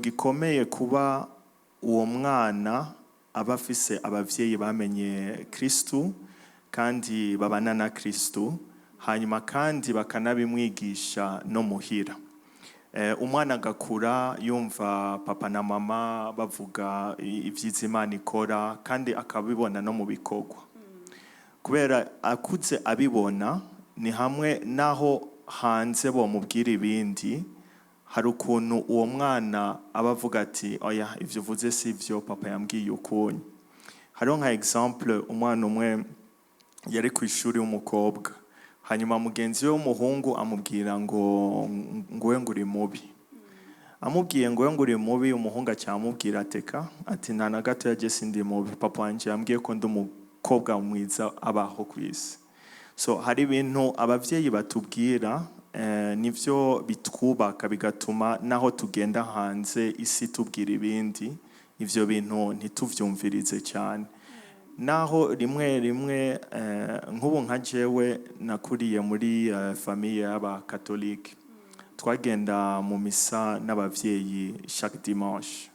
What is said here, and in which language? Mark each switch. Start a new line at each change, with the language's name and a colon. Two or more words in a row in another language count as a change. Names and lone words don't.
Rundi: gikomeye kuba uwo mwana aba afise abavyeyi bamenye Kristu kandi babana na Kristu hanyuma kandi bakanabimwigisha no muhira umwana agakura yumva papa na mama bavuga ivyiza Imana ikora kandi akabibona no mu bikorwa kubera akuze abibona ni hamwe naho hanze bo mubwira ibindi hari ukuntu uwo mwana aba avuga ati oya ivyo uvuze si byo papa yambwiye ukuntu. Hariho nka exemple umwana umwe yari ku ishuri w'umukobwa, hanyuma mugenzi we w'umuhungu amubwira ngo we nguri mubi. Amubwiye ngo we nguri mubi, umuhungu acyamubwira ateka ati nta na gato yaje sindi mubi, papa wanje yambwiye ko ndi umukobwa mwiza abaho ku isi. So hari ibintu abavyeyi batubwira nivyo bitwubaka bigatuma naho tugenda hanze isi tubwira ibindi, ivyo bintu ntituvyumvirize cyane. Naho rimwe nk'ubu nka jewe nakuriye muri famille y'abakatolike, twagenda mu misa n'abavyeyi
French: chaque dimanche.